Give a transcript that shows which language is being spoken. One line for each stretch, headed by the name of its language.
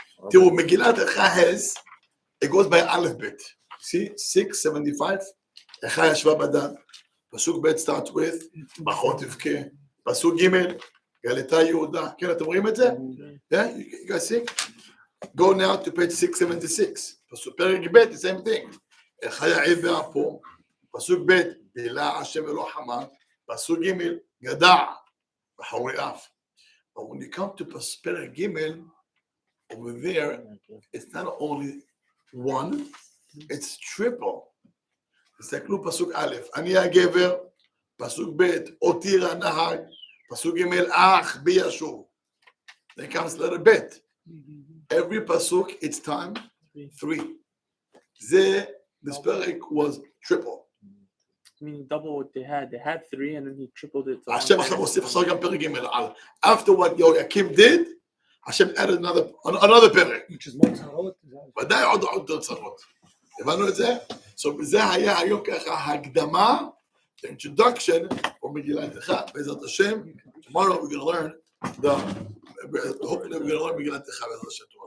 Hebrew: תראו,
English: מגילת איכה has, it goes by alphabet. See,
Hebrew: 675, איכה ישבה בדן. פסוק ב'
English: start with,
Hebrew: ברכות תבכה. פסוק ג', גלתה יהודה. כן, אתם רואים את זה?
English: Yeah, you guys see? Go now to page 676.
Hebrew: פרק ב',
English: the same thing.
Hebrew: איכה יעיב באפו. פסוק ב', בילה השם אלוה חמה. פסוק ג', גדע בחורי אף.
English: But when you come to פרק ג', over there, it's not only one, it's triple.
Hebrew: תסתכלו פסוק א', אני הגבר, פסוק ב', אותיר הנהג, פסוק ג', אח בי ישוב.
English: Then comes letter ב'. Every pasuk, it's time 3. This paric was triple. Meaning double what they had. They had 3 and then he tripled it. To
Hebrew: Hashem עכשיו הוסיף עכשיו גם פרק ג' על.
English: After what Yoakim did, Hashem added another פרק. which is more צרות.
Hebrew: ודאי עוד צרות. הבנו את זה?
English: So
Hebrew: זה היה היום ככה הקדמה,
English: the introduction for מגילת איכה. בעזרת השם, tomorrow we're going to learn hopefully we're going to learn מגילת איכה בעזרת השם.